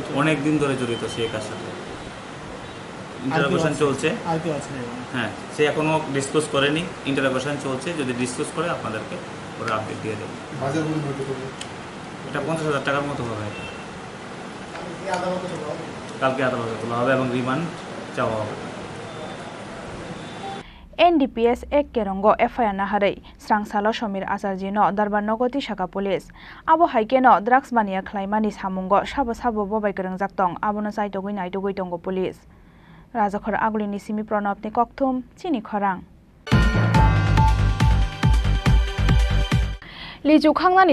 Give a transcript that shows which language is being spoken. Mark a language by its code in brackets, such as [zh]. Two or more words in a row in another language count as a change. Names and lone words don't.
[bn] অনেক দিন ধরে জড়িত সে এর সাথে ইন্টারোগেশন চলছে আর কি আছে হ্যাঁ সে এখনো ডিসক্লোজ করেনি ইন্টারোগেশন চলছে যদি ডিসক্লোজ করে আপনাদেরকে পরে আপডেট দিয়ে দেব এটা 50,000 টাকার মতো হবে কালকে আদালতে তোলা হবে এবং রিমান্ড চাওয়া হবে [trp] NDPS ek kerongo FIR naharai srangsalo Somir Acharji no Darbar Nogoti Shaka Police abo haike no drugs bania khlaimani samungo sabo bobai kerongjak tong abono saitogui naitogui tongo police Rajakhor Agulini Simi Pranab ni kokthum Chini Khorang Liju khangnani